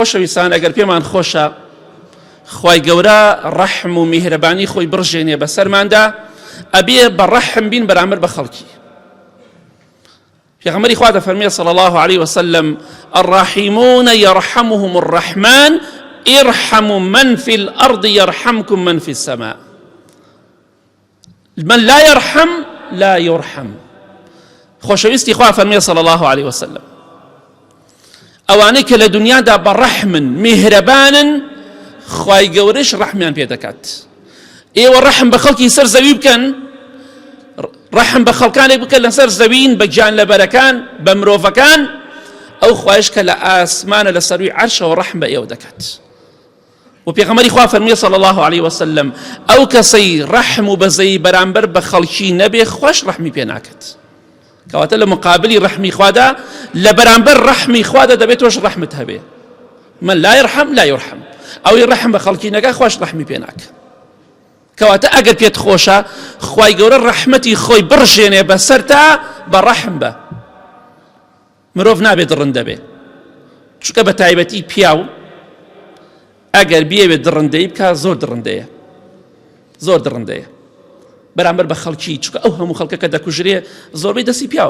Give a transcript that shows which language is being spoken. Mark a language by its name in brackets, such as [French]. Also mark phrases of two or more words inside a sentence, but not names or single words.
[Central Kurdish] خۆشەویستان ئەگەر پێمان خۆشە خوای گەورە ڕەحم و میهرەبانی خۆی بڕژێنێ بەسەرماندا ئەبێ بە ڕەحم بین بەرامبەر بە خەڵکی. پێغەمبەری خوا دەفەرمێ [Arabic] صلی الله عليه وسلم الراحمون يرحمهم الرحمن ارحموا من في الأرض يرحمكم من في السماء. من لا يرحم لا يرحم. [Central Kurdish] خۆشەویستی خوا فەرمێ [Arabic] صلی الله عليه وسلم [Central Kurdish] ئەوانەی کە لە دنیادا بە ڕەحمن میهرەبانن خوای گەورەش ڕەحمیان پێ دەکات. ئێوە ڕەحم بە خەڵکی سەر زەوی بکەن، ڕەحم بە خەڵکانێک بکەن لەسەر زەوین بە گیانلەبەرەکان بە مرۆڤەکان، ئەو خوایش کە لە ئاسمانە لە سەروی عەرشەوە ڕەحم بە ئێوە دەکات. و پێغەمبەری خوا فەرمووی [Arabic] صلی الله عليه وسلم [Central Kurdish] ئەو کەسەی ڕەحم و بەزەی بەرامبەر بە خەڵکی نەبێ خوش ڕەحمی پێ ناکات. کەواتە لە مقابلی ڕەحمی خوادا لە بەرامبەر ڕەحمی خوادا دەبێت تۆش ڕەحمت هەبێ. [Arabic] من لا يرحم لا يرحم. [Central Kurdish] ئەوەی ڕەحم بە خەڵکی نەکا خوش ڕەحمی پێ ناکات. کەواتە ئەگەر پێت خۆشە خوای گەورە ڕەحمەتی خۆی بڕژێنێ بەسەر تا بە ڕەحم بە. مرۆڤ نابێت ڕەندە بێ، چونکە بە تایبەتی پیاو ئەگەر بیەوێت دڕندەی بکات زۆر دڕندەیە، زۆر دڕندەیە بەرامبەر بە خەڵکی، چونکە ئەو هەموو خەڵکە کە دەکوژرێ زۆربەی دەستی پیاوە.